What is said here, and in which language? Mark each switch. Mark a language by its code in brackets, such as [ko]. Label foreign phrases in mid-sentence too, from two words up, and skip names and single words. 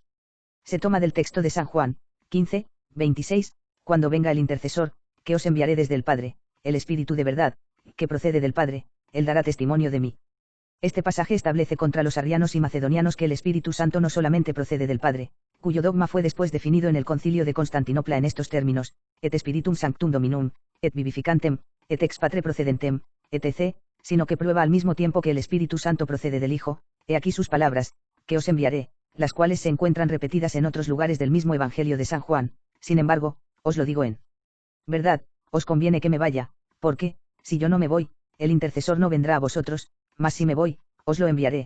[es] Se toma del texto de San Juan, 15, 26, cuando venga el intercesor, que os enviaré desde el Padre, el Espíritu de verdad, que procede del Padre, él dará testimonio de mí. Este pasaje establece contra los arrianos y macedonianos que el Espíritu Santo no solamente procede del Padre, cuyo dogma fue después definido en el Concilio de Constantinopla en estos términos, [la] et Spiritum Sanctum Dominum, et vivificantem, et ex Patre procedentem, [es] etc., sino que prueba al mismo tiempo que el Espíritu Santo procede del Hijo. He aquí sus palabras, que os enviaré, las cuales se encuentran repetidas en otros lugares del mismo Evangelio de San Juan. Sin embargo, os lo digo en verdad, os conviene que me vaya, porque, si yo no me voy, el intercesor no vendrá a vosotros, mas si me voy, os lo enviaré.